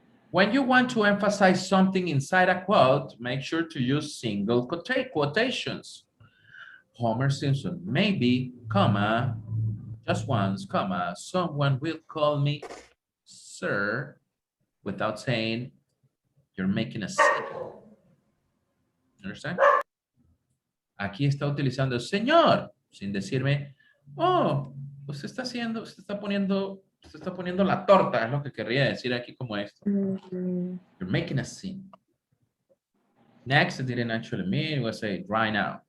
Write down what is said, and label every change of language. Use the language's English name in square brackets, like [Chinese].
[English] When you want to emphasize something inside a quote, make sure to use single quotations. Homer Simpson, maybe, comma, just once, comma, someone will call me sir, without saying you're making a scene. Understand? [Spanish] Aquí está utilizando señor, sin decirme, oh, usted está haciendo, usted está poniendo la torta, es lo que querría decir aquí como esto. Mm-hmm. [English] You're making a scene. Next, it didn't actually mean, it was a right now.